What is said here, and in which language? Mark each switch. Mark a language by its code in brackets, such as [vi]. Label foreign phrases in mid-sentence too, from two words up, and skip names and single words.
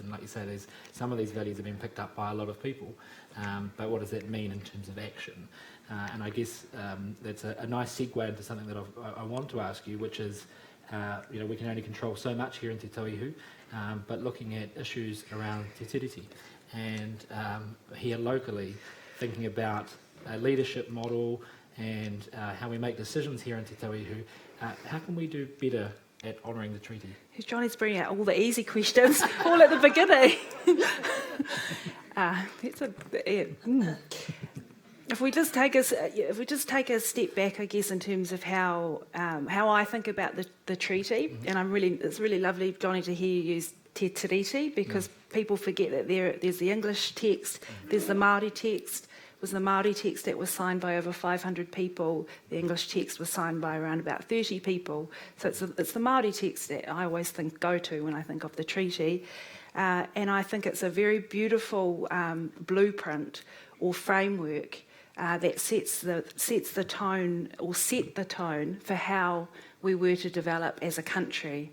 [en] And like you say, some of these values have been picked up by a lot of people, but what does that mean in terms of action? And I guess that's a nice segue into something that I want to ask you, which is, we can only control so much here in Te Tauihu, but looking at issues around [mi] te tiriti [en] and here locally, thinking about a leadership model and how we make decisions here in Te Tauihu, how can we do better at honouring the treaty? Johnny's bringing out all the easy questions all at the beginning. If we just take a step back, I guess, in terms of how I think about the treaty, and it's really lovely, Johnny, to hear you use [mi] te tiriti, [en] because people forget that there's the English text, there's the Māori text. It was the Māori text that was signed by over 500 people. The English text was signed by around about 30 people. So it's the Māori text that I always go to when I think of the treaty. And I think it's a very beautiful blueprint or framework that sets the tone, or set the tone for how we were to develop as a country.